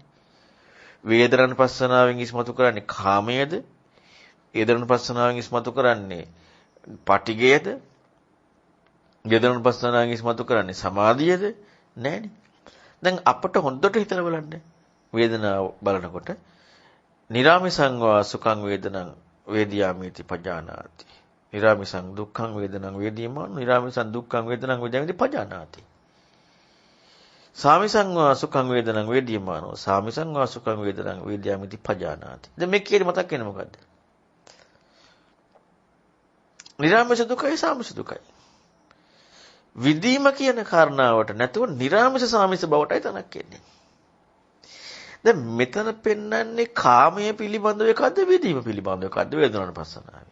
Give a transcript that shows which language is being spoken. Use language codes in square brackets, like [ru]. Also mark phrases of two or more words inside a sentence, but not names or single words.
[si] වේදනානුපස්සනාවෙන් ඉස්මතු කරන්නේ කාමයේද? වේදනානුපස්සනාවෙන් ඉස්මතු කරන්නේ පටිඝයද? වේදනානුපස්සනාවෙන් ඉස්මතු කරන්නේ සමාධියද? නෑනේ. දැන් අපිට හොඳට හිතලා බලන්න. [pi] වේදනාව බලනකොට නිරාමිසං වා සුඛං වේදනං වේදියාමිති පජානාති. නිරාමිසං දුක්ඛං වේදනං වේදීමාන නිරාමිසං දුක්ඛං වේදනං වේදියාමිති පජානාති. සාමිසං වා සුඛං වේදනං වේදීමානෝ සාමිසං වා සුඛං වේදනං වේදියාමිති පජානාති. [si] දැන් මේ කීයේ මතක් වෙන්නේ මොකද්ද? නිරාමිස දුකයි සාමිස දුකයි. විදීම කියන කාරණාවට නැතුව නිරාමිස සාමිස බවටයි තනක් එන්නේ. දැන් මෙතන පෙන්වන්නේ කාමයේ පිළිබඳව එකක්ද විදීම පිළිබඳව එකක්ද වේදනානුපස්සනාවේ.